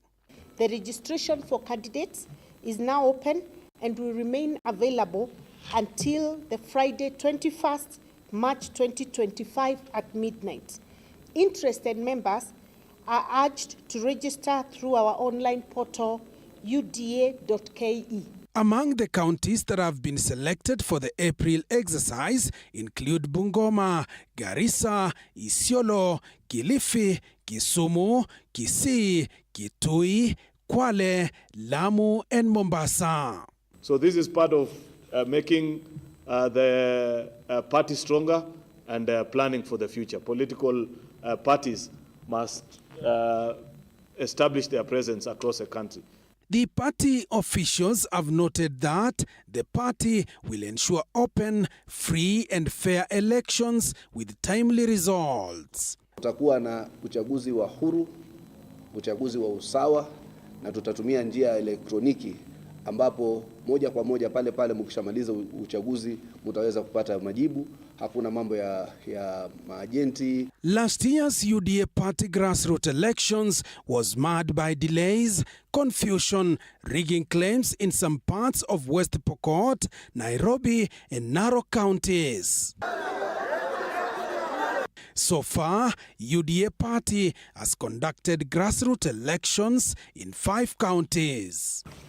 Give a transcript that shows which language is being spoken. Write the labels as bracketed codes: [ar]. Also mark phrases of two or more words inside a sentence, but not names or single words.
[en] The registration for candidates is now open and will remain available until the Friday 21st March 2025 at midnight. Interested members are urged to register through our online portal uda.ke. Among the counties that have been selected for the April exercise include Bungoma, Garissa, Isiolo, Kilifi, Kisumu, Kisii, Kitui, Kwale, Lamu and Mombasa. So this is part of making the party stronger and planning for the future. Political parties must establish their presence across the country. The party officials have noted that the party will ensure open, free and fair elections with timely results. [sw] Tutakuwa na uchaguzi wa huru, uchaguzi wa usawa na tutatumia njia ya elektroniki ambapo moja kwa moja pale mkishamaliza uchaguzi mtaweza kupata majibu. Hakuna mambo ya maajenti. [en] Last year's UDA party grassroots elections was marred by delays, confusion, rigging claims in some parts of West Pokot, Nairobi and Narok counties. So far, UDA party has conducted grassroots elections in 5 counties.